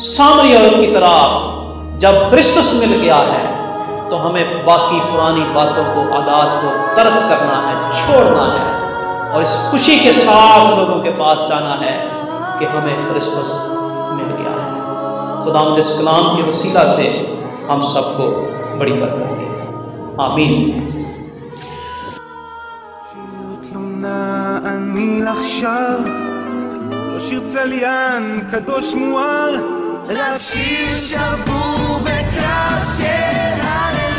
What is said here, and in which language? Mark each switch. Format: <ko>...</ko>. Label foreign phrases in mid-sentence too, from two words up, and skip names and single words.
<ur>سامری عورت کی طرح جب کرسٹس مل گیا ہے تو ہمیں باقی پرانی باتوں کو، عادات کو ترک کرنا ہے، چھوڑنا ہے، اور اس خوشی کے ساتھ لوگوں کے پاس جانا ہے کہ ہمیں کرسٹس مل گیا ہے۔ خداوند اس کلام کے وسیلہ سے ہم سب کو بڑی برکت دے۔ آمین۔</ur> <he>שיר תלונה אני לך שר, לא שיר צליין קדוש מואר, רק שיר שבור וקרב של</he>